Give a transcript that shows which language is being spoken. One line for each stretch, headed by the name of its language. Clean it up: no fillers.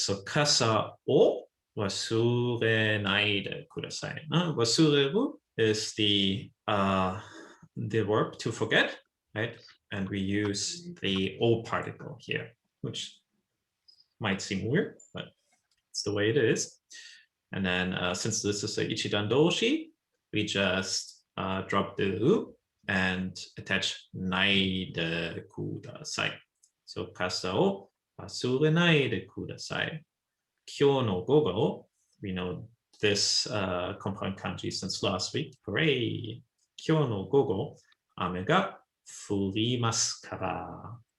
Japanese: So, 傘を忘れないでください。
English: 忘れる is the verb to forget, right? And we use the o particle here, which might seem weird, but it's the way it is. And then since this is a ichidan doshi, we just drop the u and attach
Japanese: ないでください。 So, 傘を忘れないでください。今日の午後
English: we know this compound kanji since last week. Hooray!
Japanese: 今日の午後、雨が降りますから。